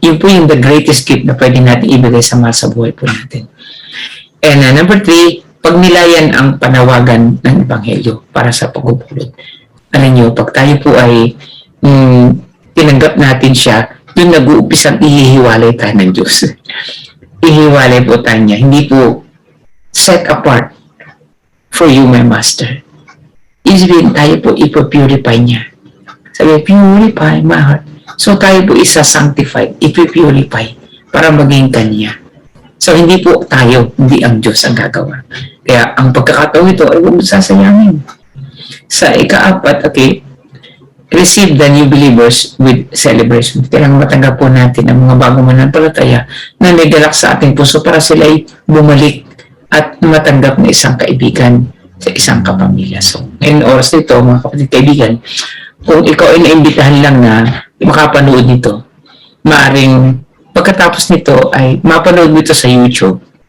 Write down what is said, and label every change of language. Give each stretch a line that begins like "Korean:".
Filipino: Yun po yung
English: the greatest gift
Filipino: na pwede natin ibigay sa mahal sa buhay po natin. And number 3, pagnilayan ang panawagan ng Ebanghelyo para sa pagpupulot. Alam niyo, pag tayo po ay tinanggap natin siya, doon nag-uumpisang ihihiwalay tayo ng Diyos. Ihiwalay po tayo niya. Hindi po
English: set apart for you, my master.
Filipino: Isipin tayo po ipopurify niya. Sabi,
English: purify my heart.
Filipino: So tayo po isa-sanctify, ipipurify para maging kanya. So hindi po tayo, hindi ang Diyos ang gagawa. Kaya ang pagkakataon ito ay huwag mo sasayangin. Sa ika-4,
English: okay, receive the new believers with celebration.
Filipino: Kailangan matanggap po natin ang mga bagong mananampalataya na may galak sa ating puso para sila ay bumalik at matanggap na isang kaibigan sa isang kapamilya. So, ngayon oras nito, mga kapatid kaibigan, kung ikaw ay naimbitahan lang na makapanood nito, maaring pagkatapos nito ay mapanood nito sa YouTube.